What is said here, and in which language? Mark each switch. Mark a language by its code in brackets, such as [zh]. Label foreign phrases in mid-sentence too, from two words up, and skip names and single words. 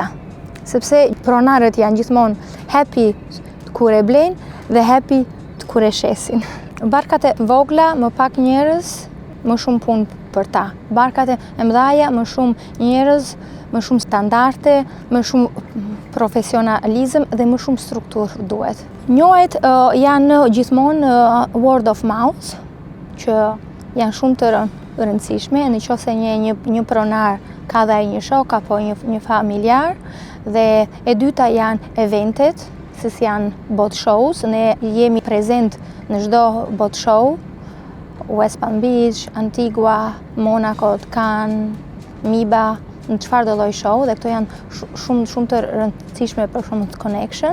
[sq] Sepse pronarët janë gjithmonë happy kur e blejnë dhe happy kur e shesin. Barkat e vogla më pak njerëz, më shumë punë për ta. Barkat e mëdha më shumë njerëz, më shumë standarde, më shumë profesionalizëm dhe më shumë strukturë duhet. Njohet janë gjithmonë [en] word of mouth, [sq] që janë shumë të rëndësishme, nëse një pronar ka dhe një shok apo një familjar, dhe e dyta janë eventet, se si janë [en] bot shows, [sq] ne jemi prezent në çdo [en] bot show, [sq] West Palm Beach, Antigua, Monaco, Cannes, Miba, në çfarëdo lloj show dhe këto janë shumë të rëndësishme për shumë të connection.